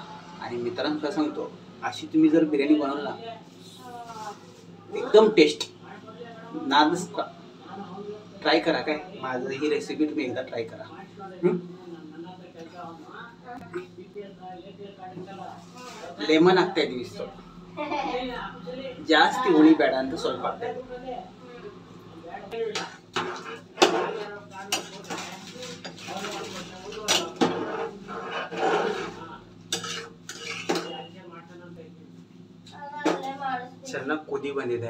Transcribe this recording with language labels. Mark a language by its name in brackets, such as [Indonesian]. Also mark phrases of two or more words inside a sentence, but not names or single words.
[Marathi] आणि मित्रांनो काय सांगतो, अशी तुम्ही जर बिर्याणी बनवला एकदम टेस्ट नादच ट्राय करा. काय माझं ही रेसिपी तुम्ही एकदा ट्राय करा. [Kannada] लेमन ಆಗ್ತಾ ಇದೀವಿ ಜಾಸ್ತಿ ಹುಳಿ ಬೇಡ ಅಂತ ಸ್ವಲ್ಪ ಆಗ್ತಾ ಇದೆ. ಚೆನ್ನಾಗಿ ಕುದಿ ಬಂದಿದೆ.